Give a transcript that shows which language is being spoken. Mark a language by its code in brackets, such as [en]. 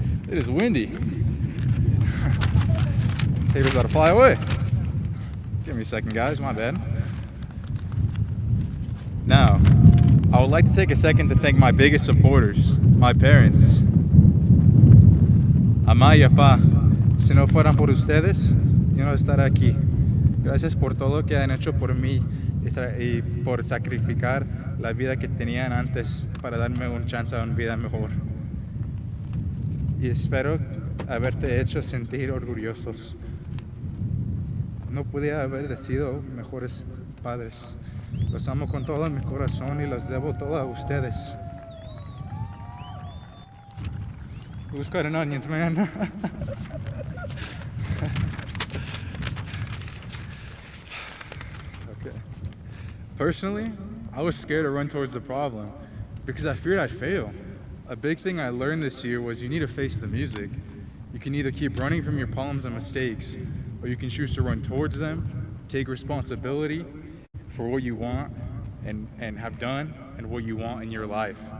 [en] It is windy. Tables about to fly away. Give me a second, guys, my bad. Now, I would like to take a second to thank my biggest supporters, my parents. [es] Mamá y papá, si no fueran por ustedes, yo no estaría aquí. Gracias por todo lo que han hecho por mí y por sacrificar la vida que tenían antes para darme una chance a una vida mejor. Y espero haberte hecho sentir orgullosos. No podía haber sido mejores padres. Los amo con todo mi corazón y los debo todo a ustedes. [en] Who's cutting onions, man? Okay. Personally, I was scared to run towards the problem because I feared I'd fail. A big thing I learned this year was you need to face the music. You can either keep running from your problems and mistakes, or you can choose to run towards them, take responsibility for what you want and have done and what you want in your life.